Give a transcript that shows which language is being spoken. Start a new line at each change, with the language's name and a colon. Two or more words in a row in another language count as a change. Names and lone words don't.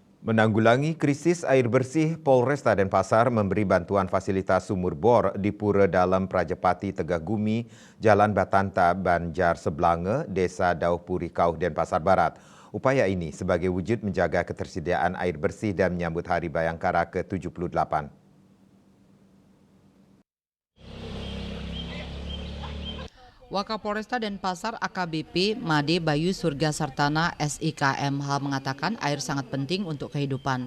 Indonesian: Menanggulangi krisis air bersih, Polresta Denpasar memberi bantuan fasilitas sumur bor di Pura Dalam Prajapati Tegahgumi, Jalan Batanta, Banjar Seblange, Desa Dauhpuri Kauh, Denpasar Barat. Upaya ini sebagai wujud menjaga ketersediaan air bersih dan menyambut Hari Bayangkara ke-78. Wakapolresta Denpasar AKBP Made Bayu Surga Sartana SIKMH mengatakan air sangat penting untuk kehidupan.